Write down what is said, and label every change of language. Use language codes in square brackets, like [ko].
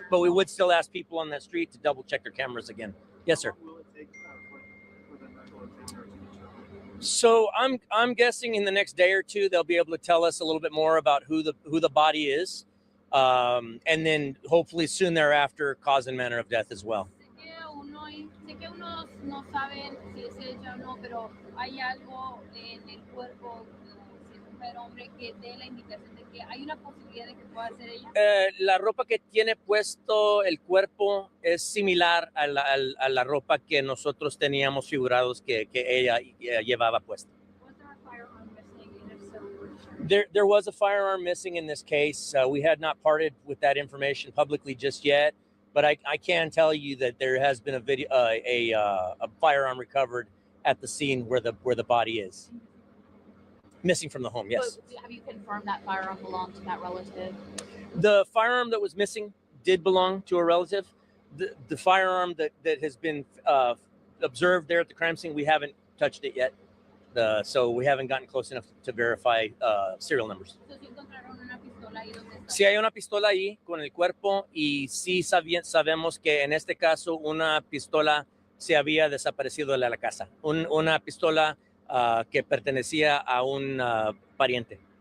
[en] But we would still ask people on that street to double check their cameras again. Yes, sir. How long will it take for the medical examiner to determine? So I'm guessing in the next day or two they'll be able to tell us a little bit more about who the body is, and then hopefully soon thereafter cause and manner of death as well. [es] Sé que unos no saben si es ella o no, pero hay algo en el cuerpo, si es mujer o hombre, que dé la indicación de que hay una posibilidad de que pueda ser ella. La ropa que tiene puesto el cuerpo es similar a la ropa que nosotros teníamos figurados que ella llevaba puesta. [en] Was there a firearm missing? And if so, where? There was a firearm missing in this case. We had not parted with that information publicly just yet, but I can tell you that there has been a firearm recovered at the scene where the body is. Missing from the home, yes. But have you confirmed that firearm belonged to that relative? The firearm that was missing did belong to a relative. The firearm that has been observed there at the crime scene, we haven't touched it yet. So we haven't gotten close enough to verify serial numbers. [es] So, si encontraron una pistola ahí donde está. Sí hay una pistola ahí con el cuerpo y sí sabemos que en este caso una pistola se había desaparecido de la casa. Una pistola que pertenecía a un pariente.